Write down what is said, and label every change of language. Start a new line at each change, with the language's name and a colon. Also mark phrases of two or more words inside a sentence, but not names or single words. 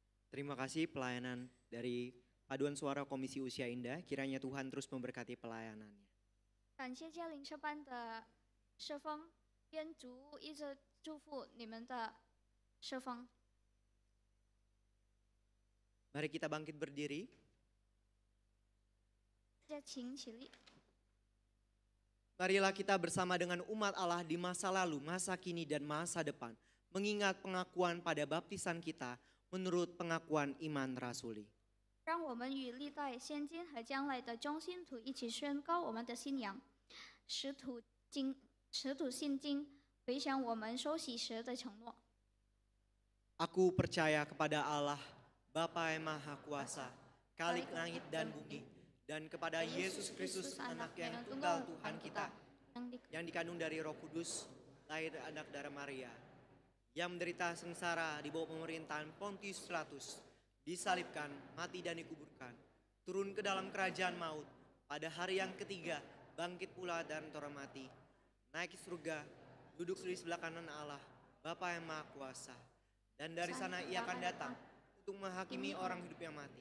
Indonesian: Terima kasih pelayanan dari Paduan Suara Komisi Usia Indah. Kiranya Tuhan terus memberkati pelayanannya.
Chinese: 感谢嘉灵社班的社风，愿主一直祝福你们的社风。
Indonesian: Mari kita bangkit berdiri.
Chinese: 大家请起立。
Indonesian: Marilah kita bersama dengan umat Allah di masa lalu, masa kini, dan masa depan. Mengingat pengakuan pada baptisan kita menurut pengakuan iman rasuli.
Chinese: 让我们与历代现今和将来的众信徒一起宣告我们的信仰，使徒信经，回想我们受洗时的承诺。
Indonesian: Aku percaya kepada Allah, Bapa yang Maha Kuasa, Khalik langit dan bumi, dan kepada Yesus Kristus anak yang tunggal Tuhan kita, yang dikandung dari Roh Kudus, lahir anak darah Maria, yang menderita sengsara di bawah pemerintahan Pontius Pilatus, disalibkan, mati dan dikuburkan, turun ke dalam kerajaan maut, pada hari yang ketiga bangkit pula dan termati, naik ke surga, duduk di sebelah kanan Allah, Bapa yang Maha Kuasa, dan dari sana ia akan datang untuk menghakimi orang hidup yang mati.